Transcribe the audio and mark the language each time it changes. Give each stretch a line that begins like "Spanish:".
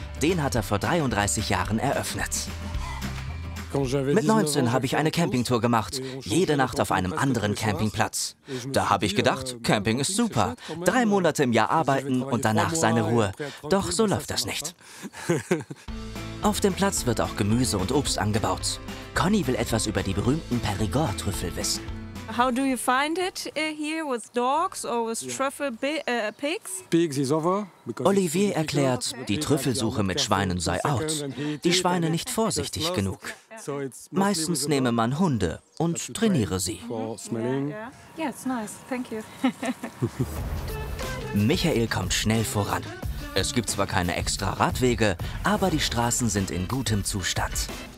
German: Den hat er vor 33 Jahren eröffnet. Mit 19 habe ich eine Campingtour gemacht, jede Nacht auf einem anderen Campingplatz. Da habe ich gedacht, Camping ist super. 3 Monate im Jahr arbeiten und danach seine Ruhe. Doch so läuft das nicht. Auf dem Platz wird auch Gemüse und Obst angebaut. Conny will etwas über die berühmten Périgord-Trüffel wissen.
English: How do you find it here with dogs or with truffle pigs?
German: Olivier erklärt, die Trüffelsuche mit Schweinen sei out. Die Schweine nicht vorsichtig genug. Meistens nehme man Hunde und trainiere sie.
English: Yes, nice, thank you.
German: Michael kommt schnell voran. Es gibt zwar keine extra Radwege, aber die Straßen sind in gutem Zustand.